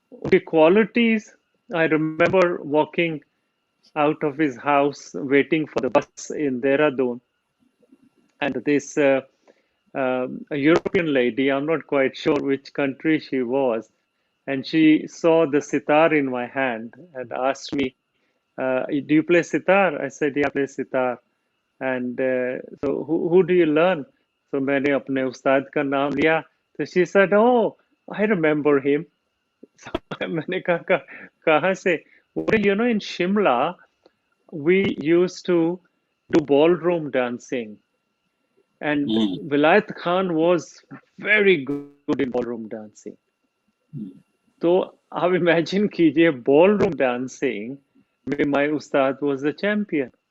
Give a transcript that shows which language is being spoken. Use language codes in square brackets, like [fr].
[en] The qualities, I remember walking out of his house waiting for the bus in Dehradun, and this a European lady, I'm not quite sure which country she was, and she saw the sitar in my hand and asked me, do you play sitar? I said, yeah, I play sitar. And so who do you learn? [hi] So मैंने अपने उस्ताद का नाम लिया. [en] So she said, oh, I remember him. [hi] So मैंने कहा कहाँ से? [en] Well, in Shimla, we used to do ballroom dancing. And Vilayat Khan was very good in ballroom dancing. So आप imagine कीजिए ballroom dancing में my ustad was the champion.